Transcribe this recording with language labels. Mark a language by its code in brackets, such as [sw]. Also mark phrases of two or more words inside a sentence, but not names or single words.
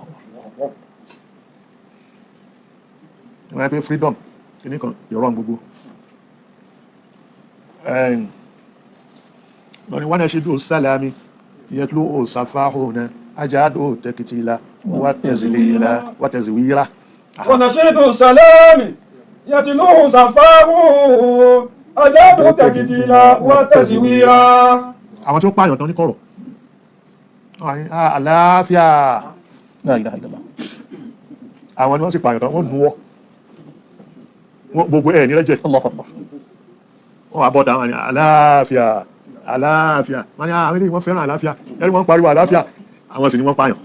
[yo] wọ́n yẹ pé freedom kìíní kan ìrọ̀rùn gbogbo wọ́n wọ́n ṣe dùn [ar] السلام يتلوه سفاه أجاد تكتيلا وتزويرا. ونشيد السلام يتلوه سفاه أجاد تكتيلا وتزويرا. [yo] àwọn tí ó pààyàn tán ní kọ̀rọ̀ àlàáfíà [ar] La ilaha illallah. [yo] àwọn ni wọ́n sì pààyàn tán wọ́n nuwọ́ gbogbo ẹ̀ ní rẹ́jẹ̀ [ar] Allahu Akbar. [yo] wọ́n wà bọ́ta wọn ni àlàáfíà àlàáfíà wọ́n ni àwọn ilé wọ́n fẹ́ràn àlàáfíà ẹ̀rí wọ́n pariwo àlàáfíà àwọn sì ni wọ́n pààyàn.